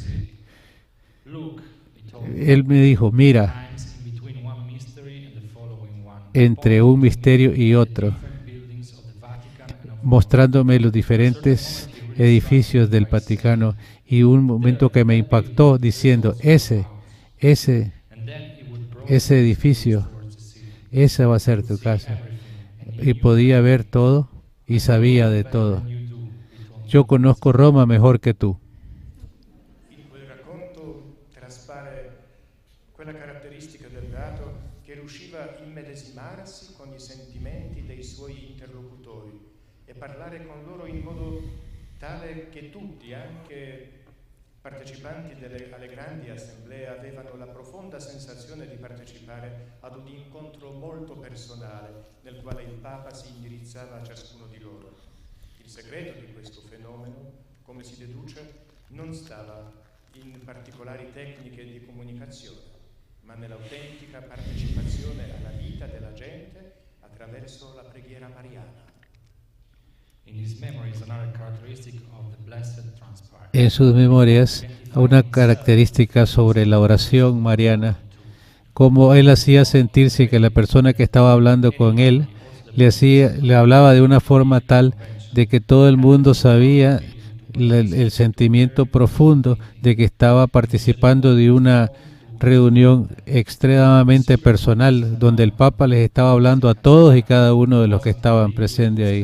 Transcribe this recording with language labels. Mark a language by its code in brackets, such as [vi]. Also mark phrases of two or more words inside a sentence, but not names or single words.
[es] Él me dijo, mira, entre un misterio y otro, mostrándome los diferentes edificios del Vaticano, y un momento que me impactó diciendo, ese edificio, esa va a ser tu casa. Y podía ver todo y sabía de todo. Yo conozco Roma mejor que tú. [it] In quel racconto traspare quella caratteristica del beato che riusciva a immedesimarsi con i sentimenti dei suoi interlocutori e parlare con loro in modo tale che tutti, anche partecipanti alle grandi assemblee, avevano la profonda sensazione di partecipare ad un incontro molto personale nel quale il Papa si indirizzava a ciascuno di loro. Il segreto di questo fenomeno, come si deduce, non stava in particolari tecniche di comunicazione, ma nell'autentica partecipazione alla vita della gente attraverso la preghiera mariana. [es] En sus memorias, una característica sobre la oración mariana, como él hacía sentirse que la persona que estaba hablando con él le hablaba de una forma tal de que todo el mundo sabía el sentimiento profundo de que estaba participando de una reunión extremadamente personal, donde el Papa les estaba hablando a todos y cada uno de los que estaban presentes ahí.